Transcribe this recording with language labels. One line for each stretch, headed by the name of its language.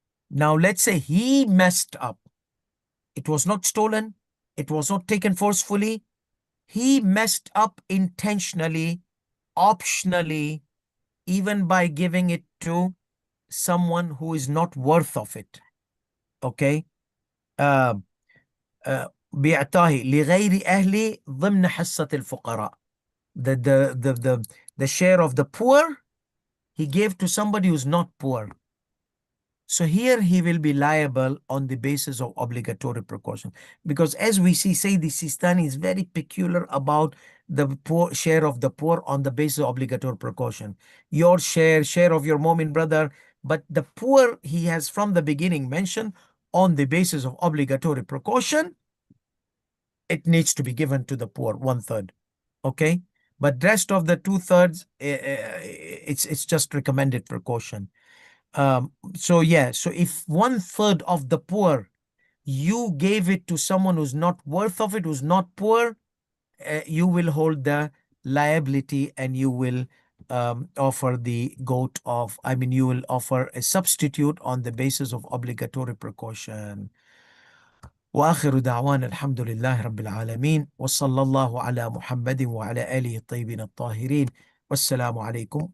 English: Now let's say he messed up. It was not stolen. It was not taken forcefully. He messed up intentionally, optionally, even by giving it to someone who is not worth of it. Okay.
Arabic: Uh, بإعطائه لغير أهله ضمن حصة الفقراء.
English: The share of the poor he gave to somebody who's not poor. So here he will be liable on the basis of obligatory precaution, because as we see, say the Sistani is very peculiar about the poor share of the poor on the basis of obligatory precaution. Your share of your Momin brother, but the poor he has from the beginning mentioned on the basis of obligatory precaution. It needs to be given to the poor, 1/3. Okay, but rest of the 2/3, it's just recommended precaution. So yeah, so if 1/3 of the poor you gave it to someone who's not worth of it, who's not poor, you will hold the liability, and you will offer the goat of, I mean, you will offer a substitute on the basis of obligatory precaution.
Arabic: وآخر دعوانا الحمد لله رب العالمين وصلى الله على محمد وعلى آله الطيبين الطاهرين والسلام عليكم